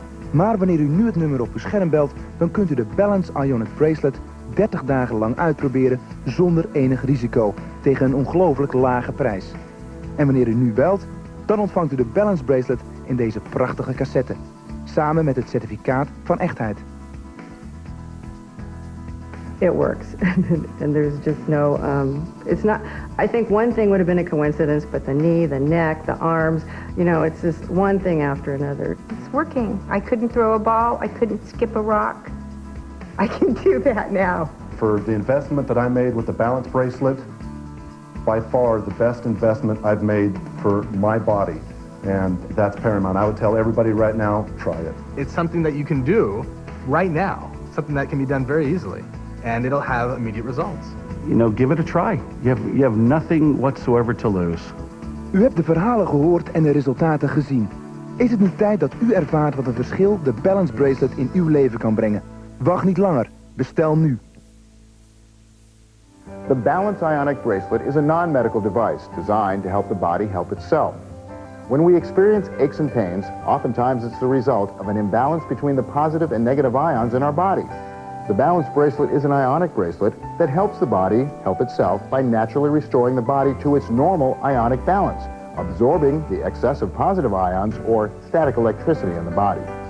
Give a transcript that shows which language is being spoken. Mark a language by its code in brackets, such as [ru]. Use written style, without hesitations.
[nl] Maar wanneer u nu het nummer op uw scherm belt, dan kunt u de Balance Ionic Bracelet 30 dagen lang uitproberen zonder enig risico tegen een ongelooflijk lage prijs. En wanneer u nu belt, dan ontvangt u de Balance Bracelet in deze prachtige cassette, samen met het certificaat van echtheid. [en] It works, and there's just no, it's not, I think one thing would have been a coincidence, but the knee, the neck, the arms, it's just one thing after another. It's working. I couldn't throw a ball. I couldn't skip a rock. I can do that now. For the investment that I made with the Balance Bracelet, by far the best investment I've made for my body. And that's paramount. I would tell everybody right now, try it. It's something that you can do right now, something that can be done very easily, and it'll have immediate results. Give it a try. You have nothing whatsoever to lose. [nl] U hebt de verhalen gehoord en de resultaten gezien. Is het nu tijd dat u ervaart wat een verschil de Balance Bracelet in uw leven kan brengen? Wacht niet langer. Bestel nu. [en] The Balance Ionic Bracelet is a non-medical device designed to help the body help itself. When we experience aches and pains, oftentimes it's the result of an imbalance between the positive and negative ions in our body. The Balance Bracelet is an ionic bracelet that helps the body help itself by naturally restoring the body to its normal ionic balance, absorbing the excess of positive ions or static electricity in the body.